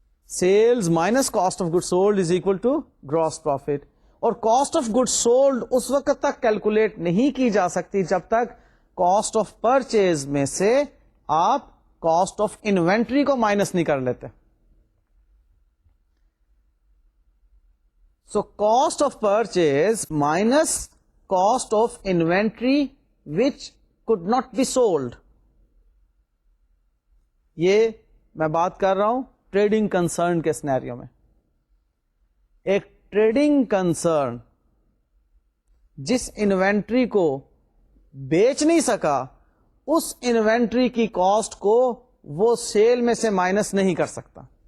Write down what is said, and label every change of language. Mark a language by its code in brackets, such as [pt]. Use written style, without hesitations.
[en] Sales minus cost of good sold is equal to gross profit. [ur] اور cost of good sold اس وقت تک calculate نہیں کی جا سکتی جب تک کاسٹ آف پرچیز میں سے آپ کاسٹ آف انوینٹری کو مائنس نہیں کر لیتے. [en] So cost of purchase minus cost of inventory which could not be sold. [ur] یہ میں بات کر رہا ہوں ٹریڈنگ کنسرن کے سینیریو میں. ایک ٹریڈنگ کنسرن جس انوینٹری کو بیچ نہیں سکا، اس انوینٹری کی کاسٹ کو وہ سیل میں سے مائنس نہیں کر سکتا.